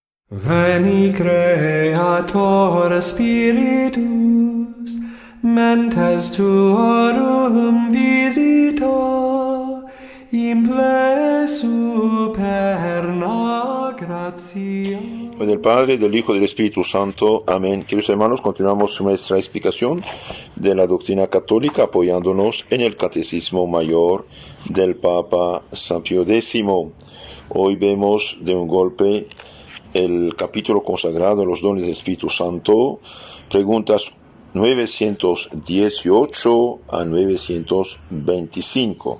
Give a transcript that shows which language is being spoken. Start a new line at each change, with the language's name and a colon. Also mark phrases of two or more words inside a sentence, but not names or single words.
Latin: Veni Creator Spiritus, mentes tuorum visita, imple superna gratia.
Spanish: Del Padre, del Hijo y del Espíritu Santo. Amén. Queridos hermanos, continuamos nuestra explicación de la doctrina católica apoyándonos en el Catecismo Mayor del Papa San Pío X. Hoy vemos de un golpe el capítulo consagrado a los dones del Espíritu Santo, preguntas 918 a 925.